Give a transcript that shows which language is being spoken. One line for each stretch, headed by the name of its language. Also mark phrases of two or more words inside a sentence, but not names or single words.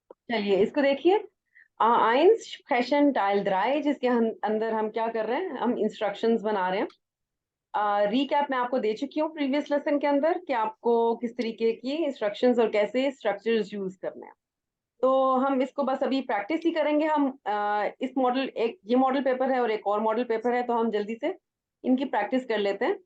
Hindi: चलिए इसको देखिए।
German: eins sprechen Teil 3,
Hindi: जिसके अंदर हम क्या कर रहे हैं, हम इंस्ट्रक्शंस बना रहे हैं। रीकैप मैं आपको दे चुकी हूँ
English: previous lesson
Hindi: के अंदर कि आपको किस तरीके की इंस्ट्रक्शंस और कैसे स्ट्रक्चर्स यूज करने हैं। तो हम इसको बस अभी प्रैक्टिस ही करेंगे। हम इस मॉडल, एक ये
English: model paper
Hindi: है और एक और
English: model paper
Hindi: है, तो हम जल्दी से इनकी प्रैक्टिस कर लेते हैं।